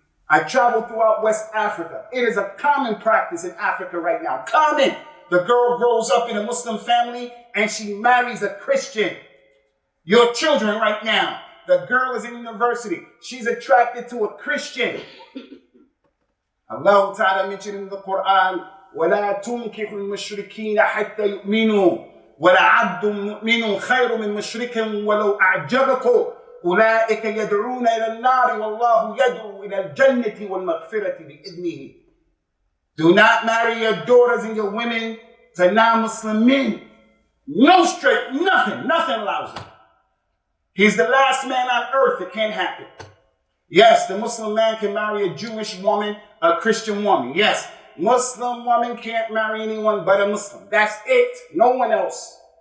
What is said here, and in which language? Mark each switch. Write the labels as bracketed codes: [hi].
[en] I traveled throughout West Africa. It is a common practice in Africa right now. Common. The girl grows up in a Muslim family and she marries a Christian. Your children right now, the girl is in university. She's attracted to a Christian. Allah Ta'ala mentioned in the Quran, [ar] وَلَا تُنْكِحُ الْمُشْرِكِينَ حَتَّى يُؤْمِنُوا وَلَعَبْدٌ مُؤْمِنٌ خَيْرٌ مِنْ مُشْرِكٍ وَلَوْ أَعْجَبَكُمْ أُولَٰئِكَ يَدْعُونَ إِلَى النَّارِ وَاللَّهُ يَدْعُو إِلَى الْجَنَّةِ وَالْمَغْفِرَةِ بِإِذْنِهِ. [en] Do not marry your daughters and your women to non-Muslim men. No straight, nothing allows it. He's the last man on earth. It can't happen. Yes, the Muslim man can marry a Jewish woman, a Christian woman. Yes, Muslim woman can't marry anyone but a Muslim. That's it. No one else.